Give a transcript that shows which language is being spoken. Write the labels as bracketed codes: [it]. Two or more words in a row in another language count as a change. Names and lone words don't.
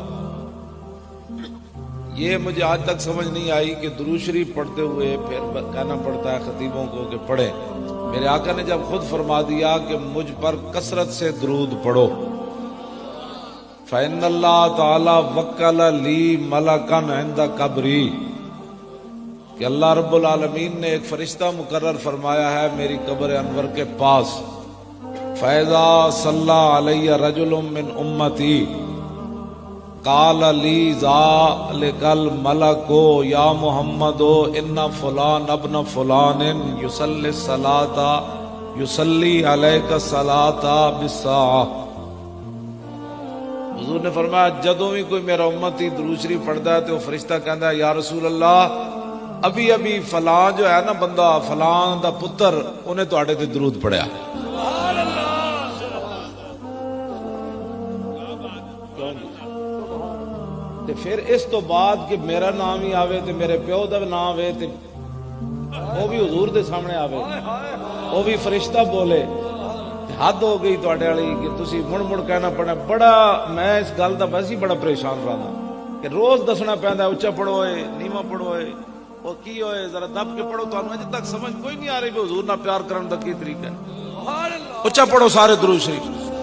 [ur] یہ مجھے آج تک سمجھ نہیں آئی کہ درود شریف پڑھتے ہوئے پھر کہنا پڑتا ہے خطیبوں کو کہ پڑھے. میرے آقا نے جب خود فرما دیا کہ مجھ پر کثرت سے درود پڑھو, [ar] فإن الله تعالى وكل لي ملكا عند قبري, [ur] کہ اللہ رب العالمین نے ایک فرشتہ مقرر فرمایا ہے میری قبر انور کے پاس. [ar] فإذا صلى علي رجل من أمتي قال لي ذلك الملك يا محمد إن فلان ابن فلان يصلي صلاة يصلي عليك صلاة بالساعة. [pa] حضور نے فرمایا جدوں بھی کوئی میرا امتی درود شریف پڑھتا ہے تو فرشتہ کہتا ہے یا رسول اللہ ابھی ابھی فلاں جو ہے نا بندہ فلاں دا پتر انہیں تہاڈے تے درود پڑھیا. تے فیر اس تو بعد کہ میرا نام ہی آوے تے میرے پیو دا نام آوے تے وہ بھی حضور دے سامنے آوے، وہ بھی فرشتہ بولے، حد ہو گئی تہاڈے والی کہ تسی مڑ مڑ کہنا پڑا. بڑا میں اس گل دا ویسے ہی بڑا پریشان رہا کہ روز دسنا پیندا اچا پڑھو نیوا پڑھو وہ کی ہوئے ذرا دب کے پڑھو. تہانوں اجے تک سمجھ کوئی نہیں آ رہی بھی حضور نال پیار کرن دا کی طریقہ ہے. اچا پڑھو سارے درود شریف.